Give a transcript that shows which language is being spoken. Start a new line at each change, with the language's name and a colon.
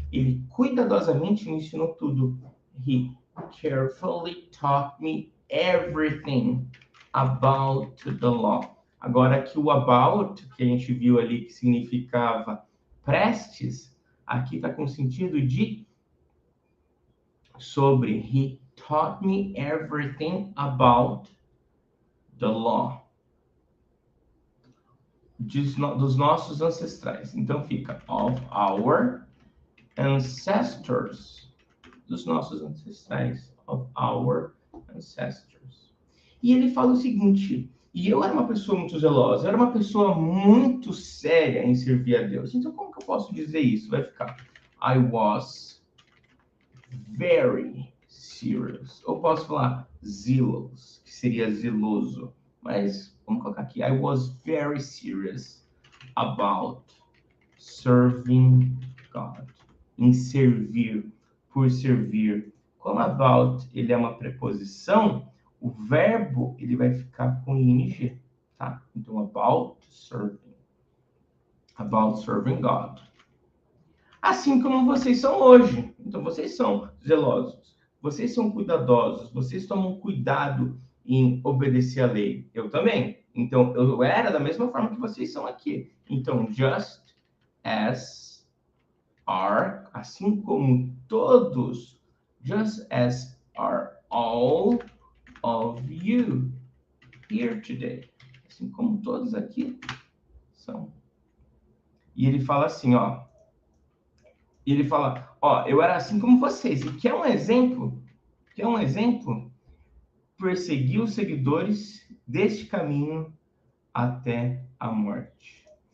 Portuguese: Ele cuidadosamente me ensinou tudo.
English: He carefully taught me everything about the law.
Portuguese: Agora que o about, que a gente viu ali que significava prestes, aqui está com sentido de sobre.
English: He taught me everything about the law.
Portuguese: Dos nossos ancestrais. Então fica
English: of our ancestors.
Portuguese: Dos nossos ancestrais.
English: Of our ancestors.
Portuguese: E ele fala o seguinte: e eu era uma pessoa muito zelosa, eu era uma pessoa muito séria em servir a Deus. Então como que eu posso dizer isso? Vai ficar
English: I was very serious.
Portuguese: Ou posso falar zealous, que seria zeloso. Mas vamos colocar aqui.
English: I was very serious about serving God.
Portuguese: Em servir, por servir. Como about ele é uma preposição, o verbo ele vai ficar com ing, tá? Então,
English: about serving. About serving God.
Portuguese: Assim como vocês são hoje. Então, vocês são zelosos. Vocês são cuidadosos. Vocês tomam cuidado em obedecer a lei. Eu também. Então, eu era da mesma forma que vocês são aqui.
English: Então, just as are,
Portuguese: assim como todos,
English: just as are all of you here today.
Portuguese: Assim como todos aqui são. E ele fala assim, ó. Ele fala, ó, eu era assim como vocês. E quer um exemplo? Quer um exemplo? Persegui os seguidores deste caminho até a morte.